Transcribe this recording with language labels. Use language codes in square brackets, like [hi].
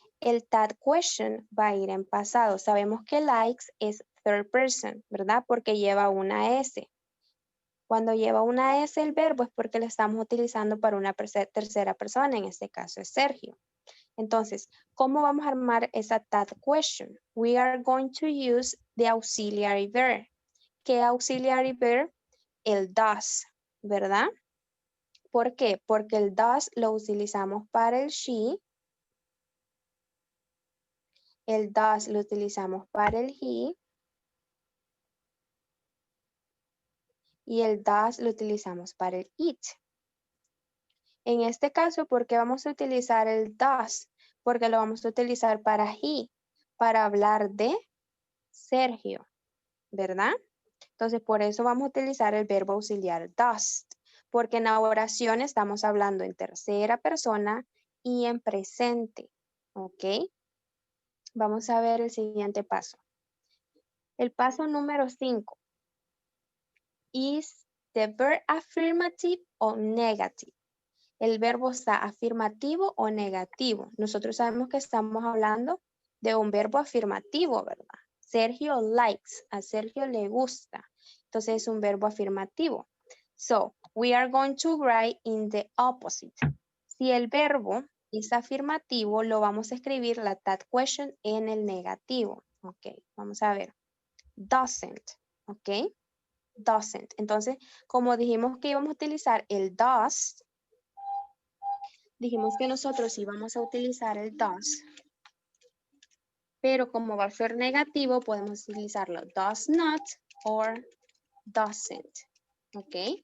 [es] El that question va a ir en pasado. Sabemos que likes es third person, ¿verdad? Porque lleva una S. Cuando lleva una S el verbo es porque lo estamos utilizando para una tercera persona, en este caso es Sergio. Entonces, ¿cómo vamos a armar esa that question? [en] We are going to use the auxiliary verb. [es] ¿Qué auxiliary verb? El does, ¿verdad? ¿Por qué? Porque el does lo utilizamos para el she. El does lo utilizamos para el he. Y el does lo utilizamos para el it. En este caso, ¿por qué vamos a utilizar el does? Porque lo vamos a utilizar para he, para hablar de Sergio, ¿verdad? Entonces, por eso vamos a utilizar el verbo auxiliar does, porque en la oración estamos hablando en tercera persona y en presente, ¿ok? Vamos a ver el siguiente paso. El paso número 5. [en] Is the verb affirmative or negative? [es] El verbo está afirmativo o negativo. Nosotros sabemos que estamos hablando de un verbo afirmativo, ¿verdad? Sergio likes, a Sergio le gusta. Entonces es un verbo afirmativo. [en] So, we are going to write in the opposite. [es] Si el verbo es afirmativo, lo vamos a escribir la that question en el negativo. Ok, vamos a ver. Doesn't, ok. Doesn't. Entonces, como dijimos que íbamos a utilizar el does, dijimos que nosotros íbamos a utilizar el does, pero como va a ser negativo, podemos utilizarlo does not or doesn't. ¿Ok?